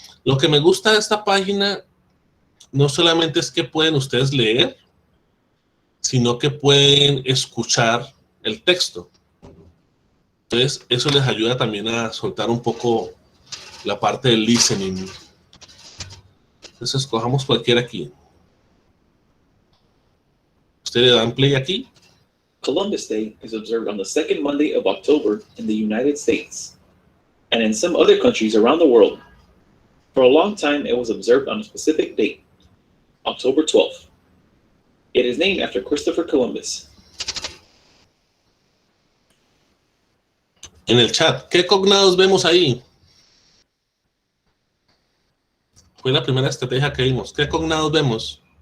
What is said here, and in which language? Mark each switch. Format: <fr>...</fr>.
<es>Lo que me gusta de esta página no solamente es que pueden ustedes leer, sino que pueden escuchar el texto. Entonces, eso les ayuda también a soltar un poco la parte del listening. Entonces, escojamos cualquiera aquí. Ustedes le dan play aquí.</es> <en>Columbus Day is observed on the second Monday of October in the United States and in some other countries around the world. For a long time, it was observed on a specific date, October 12th. It is named after Christopher Columbus.</en> <es>En el chat, ¿qué cognados vemos ahí? Fue la primera estrategia que vimos. ¿Qué cognados vemos?</es>